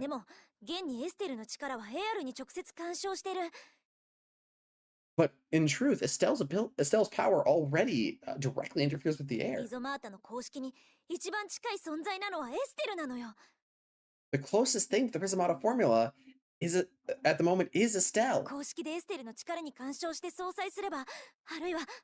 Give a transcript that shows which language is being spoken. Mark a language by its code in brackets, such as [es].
[ja] でも現にエステルの力はエアルに直接干渉してる。 [en] in truth, Estelle's power already directly interferes with the air. [ja] リゾマータの公式に一番近い存在なのはエステルなのよ。 [en] The closest thing to the Rizamata formula at the moment is Estelle. [ja] 公式でエステルの力に干渉して相殺すれば、あるいは